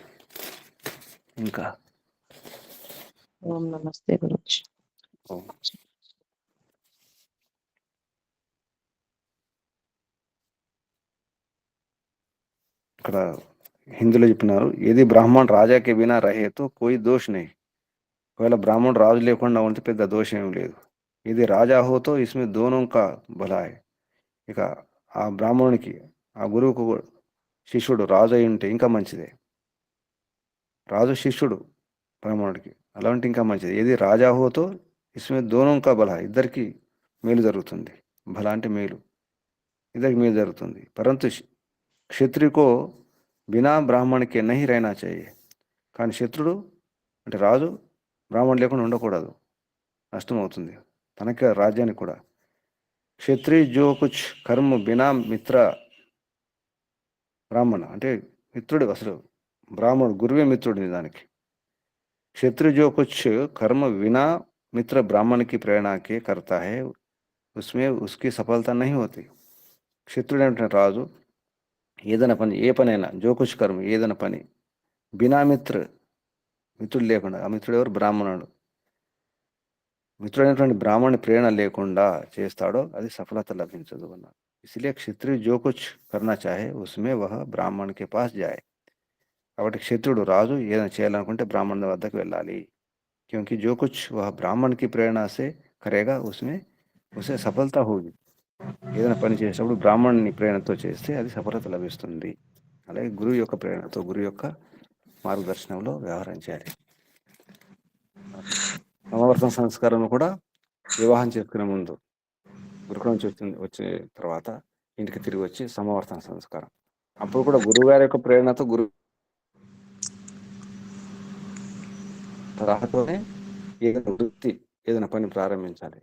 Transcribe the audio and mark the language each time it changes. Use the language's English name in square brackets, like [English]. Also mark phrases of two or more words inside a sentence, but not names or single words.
[Telugu] ఇంకా ఓం నమస్తే గురుజీ. ఓం. ఇక్కడ హిందీలో చెప్పినారు, [Hindi] यदि ब्राह्मण राजा के बिना रहे तो कोई दोष नहीं. [Telugu] ఒకవేళ బ్రాహ్మణుడు రాజు లేకుండా ఉంటే పెద్ద దోషం ఏం లేదు. [Hindi] यदि राजा हो तो इसमें दोनों का भला है. [Telugu] ఇక ఆ బ్రాహ్మణునికి, ఆ గురువుకు శిష్యుడు రాజు అయి ఉంటే ఇంకా మంచిదే. రాజు శిష్యుడు బ్రాహ్మణుడికి, అలా ఉంటే ఇంకా మంచిది. [Hindi] यदि राजा हो तो इसमें दोनों का भला, [Telugu] ఇద్దరికి మేలు జరుగుతుంది. భలా అంటే మేలు, ఇద్దరికి మేలు జరుగుతుంది. [Hindi] परंतु क्षत्रिय को बिना ब्राह्मण के नहीं रहना चाहिए. [Telugu] కానీ శత్రుడు అంటే రాజు బ్రాహ్మణుడు లేకుండా ఉండకూడదు, నష్టం అవుతుంది తనకి రాజ్యానికి కూడా. [Hindi] क्षत्रिय जो कुछ कर्म बिना मित्र ब्राह्मण [Telugu] అంటే మిత్రుడు, అసలు బ్రాహ్మణుడు గురువే మిత్రుడు దానికి. [Hindi] क्षत्रिय जो कुछ कर्म बिना मित्र ब्राह्मण की प्रेरणा के करता है उसमें उसकी सफलता नहीं होती. [Telugu] క్షత్రుడు అంటే రాజు ఏదైనా పని, ఏ పనైనా, [Hindi] जो कुछ कर्म [Telugu] ఏదైనా పని బినా మిత్రుడు లేకుండా, ఆ మిత్రుడు ఎవరు? బ్రాహ్మణుడు. మిత్రుడైనటువంటి బ్రాహ్మణుని ప్రేరణ లేకుండా చేస్తాడో అది సఫలత లభించదు అన్నారు. [Hindi] इसलिए क्षत्रिय जो कुछ करना चाहे उसमें वह ब्राह्मण के पास जाए. [Telugu] కాబట్టి క్షత్రుడు రాజు ఏదైనా చేయాలనుకుంటే బ్రాహ్మణుని వద్దకు వెళ్ళాలి. [Hindi] क्योंकि जो कुछ वह ब्राह्मण की प्रेरणा से करेगा उसमें उसे सफलता होगी. [Telugu] ఏదైనా పని చేసేటప్పుడు బ్రాహ్మణుని ప్రేరణతో చేస్తే అది సఫలత లభిస్తుంది. అలాగే గురువు యొక్క ప్రేరణతో, గురువు యొక్క మార్గదర్శనంలో వ్యవహరించాలి. సమవర్తన సంస్కారంలో కూడా వివాహం చేసుకునే ముందు, గురుకులం నుంచి వచ్చే తర్వాత ఇంటికి తిరిగి వచ్చి సమవర్తన సంస్కారం, అప్పుడు కూడా గురువు గారి యొక్క ప్రేరణతో, గురువు సలహాతోనే ఏదైనా వృత్తి, ఏదైనా పని ప్రారంభించాలి.